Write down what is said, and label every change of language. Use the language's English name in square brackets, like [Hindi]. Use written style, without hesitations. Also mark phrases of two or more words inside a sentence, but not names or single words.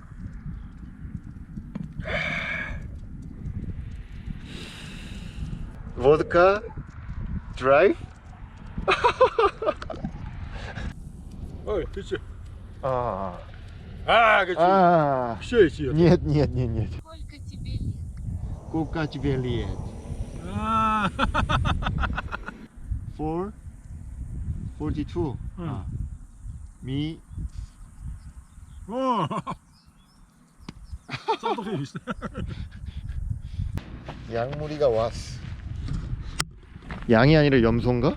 [Korean] 보드카 드라이브? 어이 그치 아. 그치 아. 쉬어야지 [Russian] Нет. Сколько тебе лет? Сколько тебе лет? [Korean] 아 4? 42? 응. Me? 쌍둥이 있어 양무리가 왔어. 양이 아니라 염소인가?